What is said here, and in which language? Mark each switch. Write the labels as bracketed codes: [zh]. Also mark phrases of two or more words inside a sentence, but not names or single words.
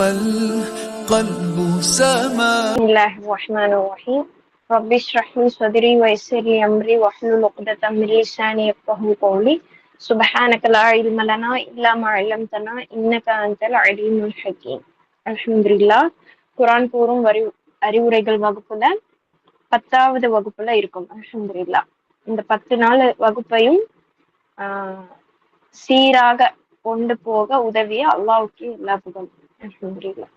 [ar] القلب سما. بسم الله الرحمن الرحيم. رب اشرح لي صدري ويسر لي امري واحلل عقدة من لساني يفقهوا قولي. سبحانك لا علم لنا الا ما علمتنا انك انت العليم الحكيم. [ta] அல்ஹம்துலில்லாஹ். குர்ஆன் கூறும் அறிவுரைகள் வகுப்புல 10வது வகுப்புல இருக்கும். அல்ஹம்துலில்லாஹ். இந்த 10 நாள் வகுப்பையும் சீராக கொண்டு போக உதவிய அல்லாஹ்வுக்கு எல்லா புகழும். அல்ஹம்துலில்லாஹ்.